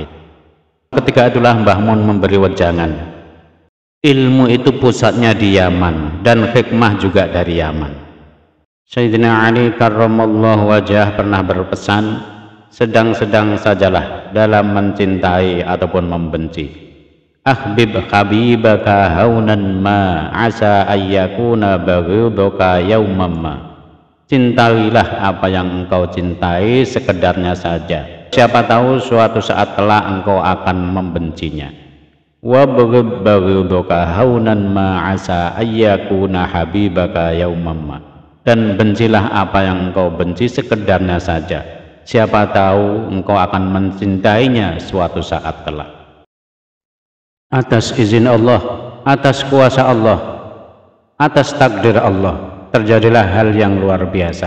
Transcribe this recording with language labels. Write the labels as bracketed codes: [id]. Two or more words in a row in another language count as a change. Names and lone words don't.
[id] Ketika itulah Mbah Mun memberi wejangan, ilmu itu pusatnya di Yaman dan hikmah juga dari Yaman. Sayyidina Ali [ar] كرم الله وجهه [id] pernah berpesan, sedang-sedang sajalah dalam mencintai ataupun membenci. [ar] أحبب حبيبك هونا ما عسى أن يكون بغيضك يوما ما. [id] Cintailah apa yang engkau cintai sekedarnya saja, siapa tahu suatu saat kelak engkau akan membencinya. [ar] وبغيضك هونا ما عسى أن يكون حبيبك يوما ما. [id] Dan bencilah apa yang engkau benci sekedarnya saja, siapa tahu engkau akan mencintainya suatu saat kelak. Atas izin Allah, atas kuasa Allah, atas takdir Allah, terjadilah hal yang luar biasa.